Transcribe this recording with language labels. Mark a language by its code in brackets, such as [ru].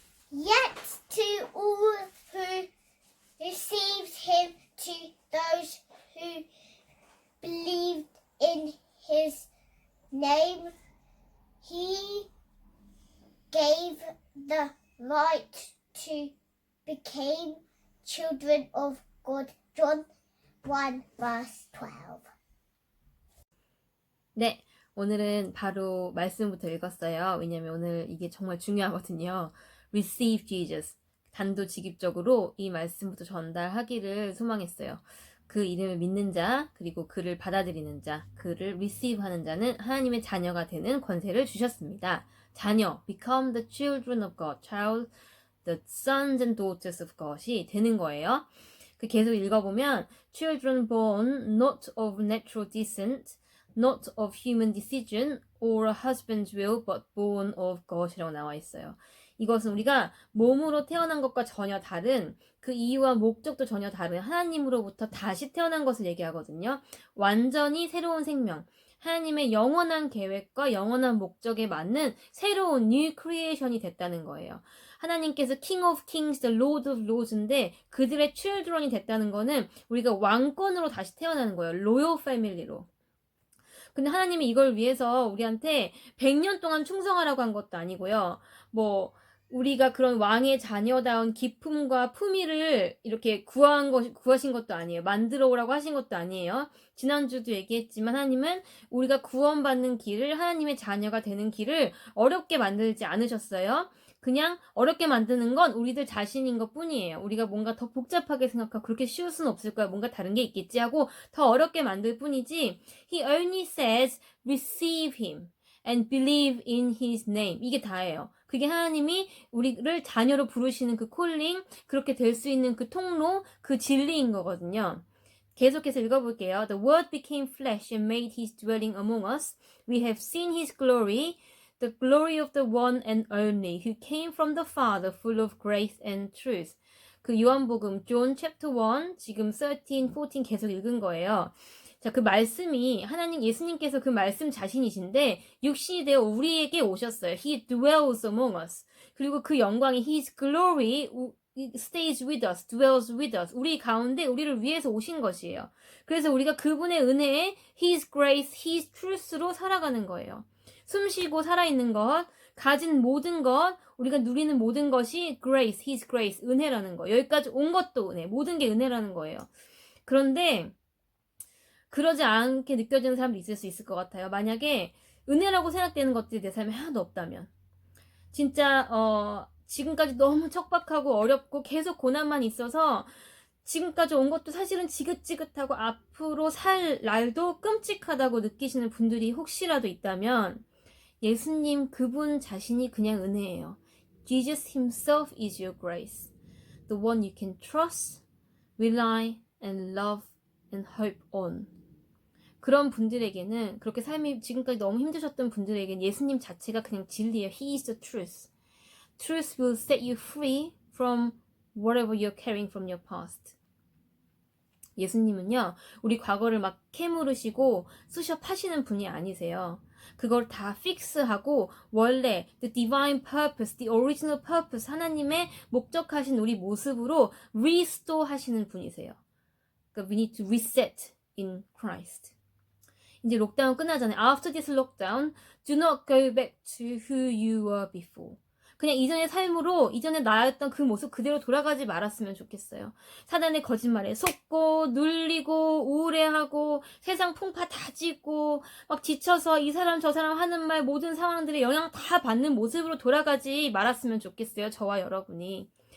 [en] Yet to all who received him, to those who believed in his name, he gave the right to become children of God. John 1 verse 12. [ko] 네, 오늘은 바로 말씀부터 읽었어요. 왜냐면 오늘 이게 정말 중요하거든요. [en] Receive Jesus. [ko] 단도직입적으로 이 말씀부터 전달하기를 소망했어요. 그 이름을 믿는 자, 그리고 그를 받아들이는 자, 그를 receive 하는 자는 하나님의 자녀가 되는 권세를 주셨습니다. 자녀, [en] become the children of God, child, the sons and daughters of God [ko] 이 되는 거예요. [en] 계속 읽어보면 children born not of natural descent, not of human decision or a husband's will, but born of God [ko] 이라고 나와 있어요. 이것은 우리가 몸으로 태어난 것과 전혀 다른 그 이유와 목적도 전혀 다른 하나님으로부터 다시 태어난 것을 얘기하거든요. 완전히 새로운 생명, 하나님의 영원한 계획과 영원한 목적에 맞는 새로운 [en] new creation [ko] 이 됐다는 거예요. 하나님께서 [en] King of Kings, the Lord of Lords [ko] 인데 그들의 children이 됐다는 거는 우리가 왕권으로 다시 태어나는 거예요. 로열 패밀리로. 근데 하나님이 이걸 위해서 우리한테 100년 동안 충성하라고 한 것도 아니고요. 우리가 그런 왕의 자녀다운 기품과 품위를 이렇게 구하신 것도 아니에요. 만들어 오라고 하신 것도 아니에요. 지난주도 얘기했지만 하나님은 우리가 구원받는 길을, 하나님의 자녀가 되는 길을 어렵게 만들지 않으셨어요. 그냥 어렵게 만드는 건 우리들 자신인 것 뿐이에요. 우리가 뭔가 더 복잡하게 생각하고 그렇게 쉬울 수는 없을 거야. 뭔가 다른 게 있겠지 하고 더 어렵게 만들 뿐이지. [en] He only says receive him and believe in his name. [ko] 이게 다예요. 그게 하나님이 우리를 자녀로 부르시는 그 콜링, 그렇게 될 수 있는 그 통로, 그 진리인 거거든요. 계속해서 읽어볼게요. [en] The word became flesh and made his dwelling among us. We have seen his glory, the glory of the one and only, who came from the Father, full of grace and truth. [ko] 그 요한복음, John chapter 1, 지금 13, 14 계속 읽은 거예요. 자, 그 말씀이 하나님 예수님께서 그 말씀 자신이신데 육신이 되어 우리에게 오셨어요. [en] He dwells among us. [ko] 그리고 그 영광이 [en] His glory stays with us, dwells with us. [ko] 우리 가운데 우리를 위해서 오신 것이에요. 그래서 우리가 그분의 은혜에 [en] His grace, His truth [ko] 로 살아가는 거예요. 숨쉬고 살아있는 것, 가진 모든 것, 우리가 누리는 모든 것이 [en] grace, His grace, [ko] 은혜라는 거. 여기까지 온 것도 은혜, 모든 게 은혜라는 거예요. 그런데 그러지 않게 느껴지는 사람도 있을 수 있을 것 같아요. 만약에 은혜라고 생각되는 것들이 내 삶에 하나도 없다면 진짜 지금까지 너무 척박하고 어렵고 계속 고난만 있어서 지금까지 온 것도 사실은 지긋지긋하고 앞으로 살 날도 끔찍하다고 느끼시는 분들이 혹시라도 있다면 예수님 그분 자신이 그냥 은혜예요. [en] Jesus himself is your grace. The one you can trust, rely and love and hope on. [ko] 그런 분들에게는 그렇게 삶이 지금까지 너무 힘드셨던 분들에게는 예수님 자체가 그냥 진리예요. [en] He is the truth. Truth will set you free from whatever you're carrying from your past. [ko] 예수님은요, 우리 과거를 막 캐물으시고 쑤셔 파시는 분이 아니세요. 그걸 다 픽스하고 원래 [en] the divine purpose, the original purpose, [ko] 하나님의 목적하신 우리 모습으로 restore 하시는 분이세요. 그러니까 [en] we need to reset in Christ. [ko] 이제 록다운 끝나잖아요. [en] After this lockdown, do not go back to who you were before. [ko] 그냥 이전의 삶으로 이전에 나였던 그 모습 그대로 돌아가지 말았으면 좋겠어요. 사단의 거짓말에 속고 눌리고 우울해하고 세상 풍파 다 짓고 막 지쳐서 이 사람 저 사람 하는 말 모든 상황들의 영향 다 받는 모습으로 돌아가지 말았으면 좋겠어요. 저와 여러분이.